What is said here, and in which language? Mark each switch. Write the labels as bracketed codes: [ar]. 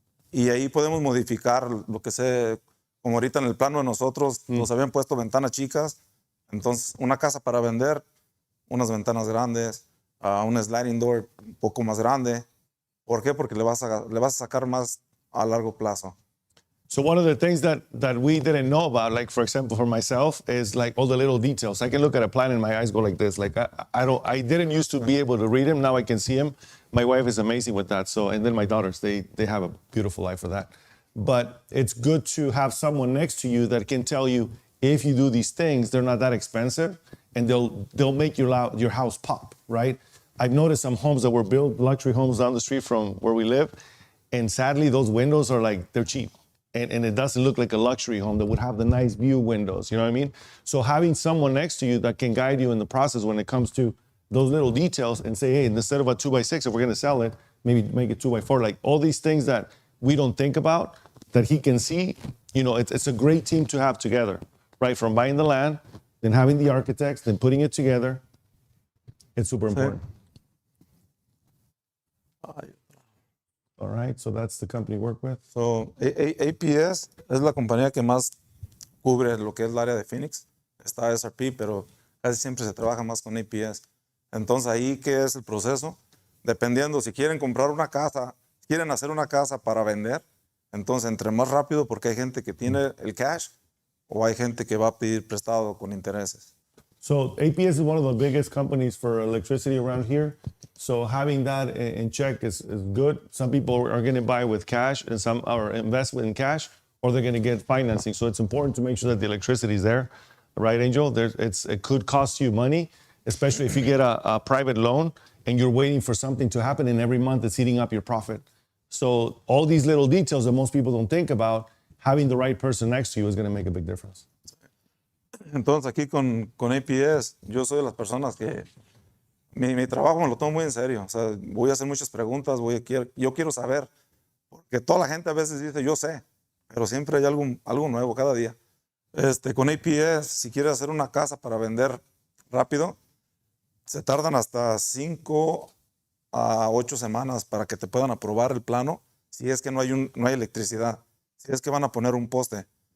[es] Y ahí podemos modificar lo que sé, como ahorita en el plano de nosotros nos habían puesto ventanas chicas, entonces una casa para vender, unas ventanas grandes, un sliding door un poco más grande. ¿Por qué? Porque le vas a sacar más a largo plazo. [en] So one of the things that we didn't know about, like for example for myself, is like all the little details. I can look at a plan and my eyes go like this. Like I didn't used to be able to read them. Now I can see them. My wife is amazing with that. So, and then my daughters, they have a beautiful eye for that. But it's good to have someone next to you that can tell you if you do these things, they're not that expensive, and they'll make your house pop, right? I've noticed some homes that were built, luxury homes down the street from where we live, and sadly those windows are like, they're cheap. And it doesn't look like a luxury home that would have the nice view windows, you know what I mean? So having someone next to you that can guide you in the process when it comes to those little details and say, hey, instead of a 2x6, if we're gonna sell it, maybe make it 2x4, like all these things that we don't think about, that he can see, you know, it's a great team to have together, right? From buying the land, then having the architects, then putting it together, it's super important. All right, so that's the company you work with. [es] So, APS es la compañía que más cubre lo que es el área de Phoenix. Está SRP, pero casi siempre se trabaja más con APS. Entonces, ahí, ¿qué es el proceso? Dependiendo, si quieren comprar una casa, quieren hacer una casa para vender, entonces, entre más rápido, porque hay gente que tiene el cash o hay gente que va a pedir prestado con intereses. [en] So APS is one of the biggest companies for electricity around here. So having that in check is good. Some people are going to buy with cash and some are invest in cash, or they're going to get financing. So it's important to make sure that the electricity is there, right, Angel? It could cost you money, especially if you get a private loan and you're waiting for something to happen and every month it's eating up your profit. So all these little details that most people don't think about, having the right person next to you is going to make a big difference. [es] Entonces, aquí con APS, yo soy de las personas que mi trabajo me lo tomo muy en serio. O sea, voy a hacer muchas preguntas, yo quiero saber, porque toda la gente a veces dice, yo sé, pero siempre hay algo nuevo cada día. Con APS, si quieres hacer una casa para vender rápido, se tardan hasta 5 a 8 semanas para que te puedan aprobar el plano, si es que no hay electricidad, si es que van a poner un poste.